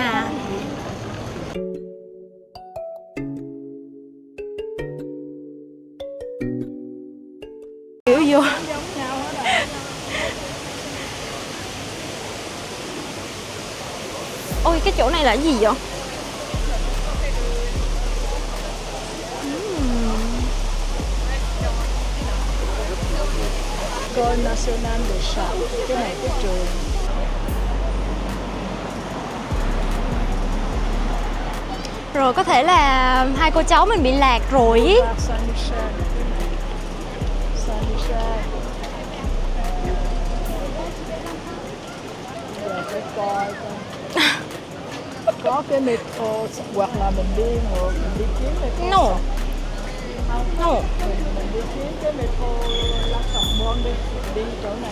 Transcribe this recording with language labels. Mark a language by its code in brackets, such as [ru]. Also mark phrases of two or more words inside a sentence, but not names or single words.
[vi] À. Kiểu vô. Ôi, cái chỗ này là cái gì vậy? [fr] École nationale de chant, [vi] cái này cái trường. Rồi có thể là hai cô cháu mình bị lạc rồi ý. Saint-Michel. Saint-Michel. Giờ phải coi coi. Có cái metro hoặc là mình đi ngược, mình đi kiếm metro. [en] No. No. [vi] Mình đi kiếm cái metro La Sorbonne đi chỗ này.